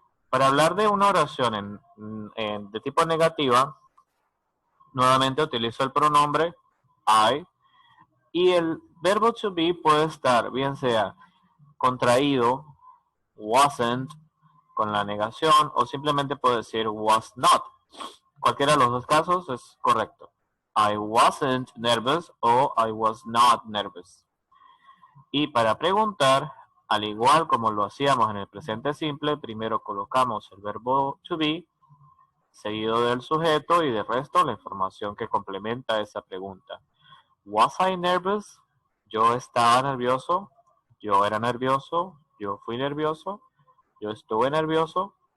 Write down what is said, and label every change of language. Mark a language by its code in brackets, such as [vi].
[es] Para hablar de una oración de tipo negativa, nuevamente utilizo el pronombre I y el verbo to be puede estar bien sea contraído, wasn't, con la negación o simplemente puedo decir was not. Cualquiera de los dos casos es correcto. [en] I wasn't nervous o I was not nervous. [es] Y para preguntar, al igual como lo hacíamos en el presente simple, primero colocamos el verbo to be seguido del sujeto y del resto la información que complementa esa pregunta. [en] Was I nervous? [es] Yo estaba nervioso, yo era nervioso, yo fui nervioso, yo estuve nervioso.